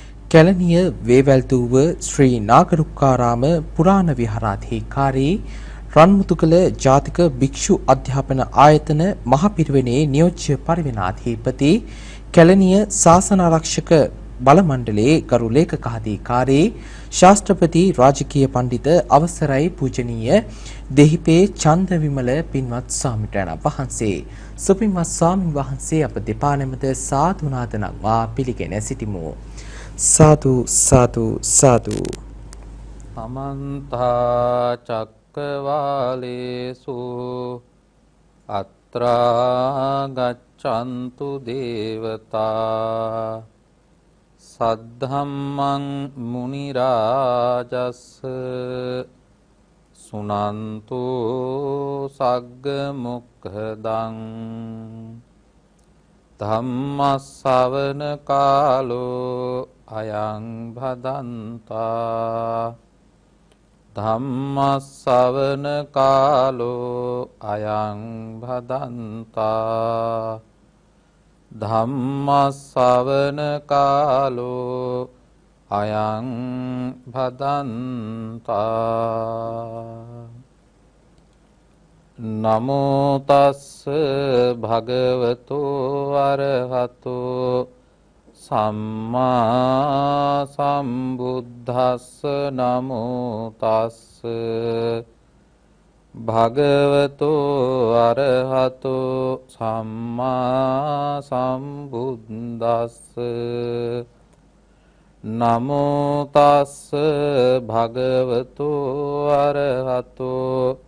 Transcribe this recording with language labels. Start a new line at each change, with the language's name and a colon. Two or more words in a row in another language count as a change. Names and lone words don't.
Sinhala: කැලණිය වේවැල්තුව ශ්‍රී නාගරුක්කාරාම පුරාණ විහාරාධිකාරී රන්මුතුකල ජාතික භික්ෂු අධ්‍යාපන ආයතන මහපිරිවෙනේ නියෝජ්‍ය පරිවෙනාධිපති කැලණිය ශාසන ආරක්ෂක බල මණ්ඩලයේ ගරු ලේකකාධිකාරී ශාස්ත්‍රපති රාජකීය පඬිත අවසරයි පූජනීය දෙහිපේ චන්දවිමල පින්වත් ස්වාමීන් වහන්සේ සුපින්වත් ස්වාමීන් වහන්සේ අප දෙපා නැමත සාදු නාදනක්වා පිළිගෙන සිටිමු.
Pali: साधु साधु साधु समन्त चक्रवालेषु अत्र गच्छन्तु देवता सद्धम्मं मुनिराजस् सुनन्तु सग्गमुखदं धम्मස්සවන කාලෝ අයං භදන්තා ධම්මස්සවන කාලෝ අයං භදන්තා ධම්මස්සවන කාලෝ අයං භදන්තා නමෝ තස්ස භගවතු අරහතෝ සම්මා සම්බුද්දස්ස නමෝ තස්ස භගවතු අරහතෝ සම්මා සම්බුද්දස්ස නමෝ තස්ස භගවතු අරහතෝ